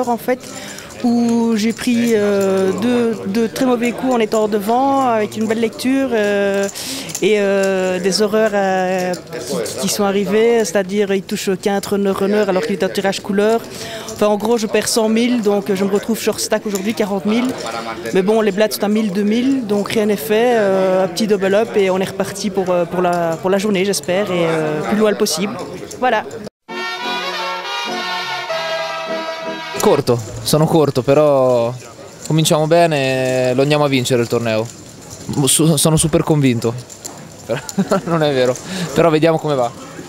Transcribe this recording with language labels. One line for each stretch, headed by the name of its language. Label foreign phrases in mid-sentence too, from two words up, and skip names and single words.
French: en fait où j'ai pris deux très mauvais coups en étant devant avec une belle lecture et des horreurs qui sont arrivées, c'est-à-dire il touche 15 runner alors qu'il est en tirage couleur. Enfin en gros je perds 100 000 donc je me retrouve
English: short stack
French: aujourd'hui 40 000. Mais bon les blats sont à 1000, 2000 donc rien n'est fait, un petit
English: double up
French: et on est reparti pour la journée j'espère et plus loin possible. Voilà.
Italian: Sono corto, però cominciamo bene e lo andiamo a vincere il torneo. Sono super convinto. Non è vero, però vediamo come va.